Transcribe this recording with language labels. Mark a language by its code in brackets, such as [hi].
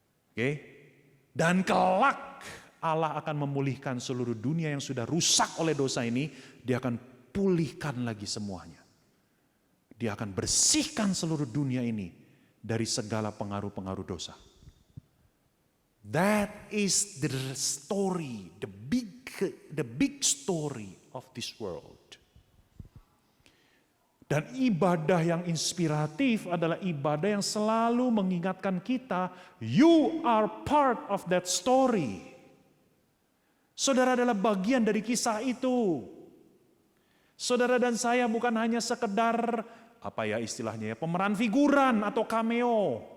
[id] Oke? Dan kelak Allah akan memulihkan seluruh dunia yang sudah rusak oleh dosa ini, dia akan pulihkan lagi semuanya. Dia akan bersihkan seluruh dunia ini dari segala pengaruh-pengaruh dosa. [en] That is the story, the big story of this world. [id] Dan ibadah yang inspiratif adalah ibadah yang selalu mengingatkan kita, [en] you are part of that story. [id] Saudara adalah bagian dari kisah itu. Saudara dan saya bukan hanya sekedar, apa ya istilahnya ya, pemeran figuran atau cameo.